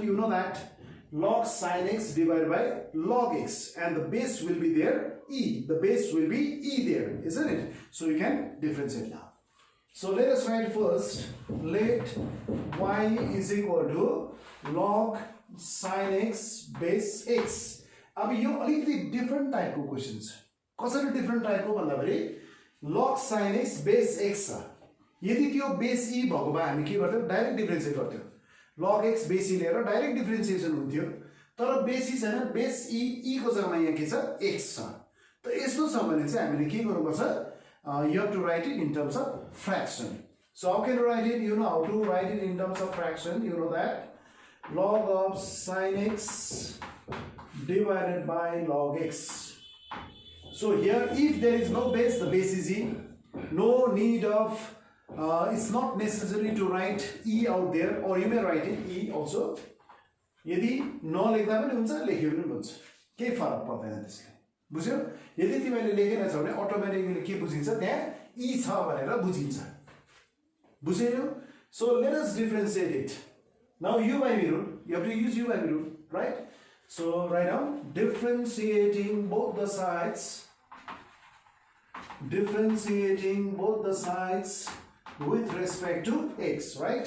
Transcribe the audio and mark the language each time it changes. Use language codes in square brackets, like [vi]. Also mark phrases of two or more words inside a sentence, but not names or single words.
[en] You know that log sin x divided by log x, and the base will be there, e. The base will be e there, isn't it? So you can differentiate now. So let us write first, let y is equal to log sin x base x. [ne] अब यो अलिकति [en] different type [ne] को questions. कसरी [en] different type [ne] को भन्दाखेरि log sin x base x छ. यदि त्यो base e भएको भए हामी के गर्थ्यौ, [en] direct differentiate [ne] गर्थ्यौ. log x base e लिएर [en] direct differentiation [ne] हुन्थ्यो. तर base e छैन, base e को जग्गामा यहाँ के छ, x छ. त यस्तो छ भने चाहिँ हामीले के गर्नुपर्छ, [en] you have to write it in terms of fraction. So how can you write it? You know how to write it in terms of fraction. You know that log of sin x divided by log x. So here, if there is no base, the base is e. No need of, it's not necessary to write e out there, or you may write it e also. [ne] यदि नलेख्दा पनि हुन्छ, लेख्यो पनि हुन्छ, केही फरक पर्दैन त्यसले. बुझ्यो? यदि तिमीले लेखेन छ भने अटोमेटिकली के बुझिन्छ, त्यहाँ e छ भनेर बुझिन्छ. बुझ्यो? [en] So let us differentiate it. Now u by v rule, you have to use u by v rule, right? So write down differentiating both the sides with respect to x, right?